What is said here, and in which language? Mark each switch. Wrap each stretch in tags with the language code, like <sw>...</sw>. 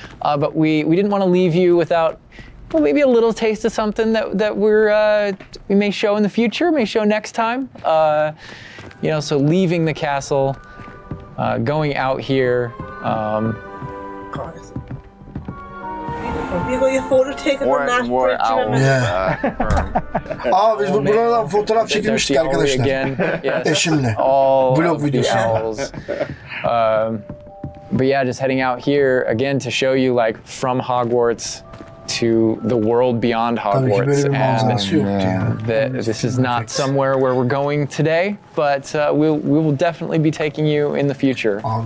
<en>But we didn't want to leave you without, well, maybe a little taste of something that we may show in the future, may show next time. So leaving the castle, going out here. You got your photo taken on that bridge,</en> <tr>biz buradan fotoğraf çekilmiştik arkadaşlar. Eşimle. Vlog videosu.</tr> <en>But yeah, just heading out here again to show you like from Hogwarts to the world beyond Hogwarts. And this is not somewhere where we're going today, but we will definitely be taking you in the future.</en>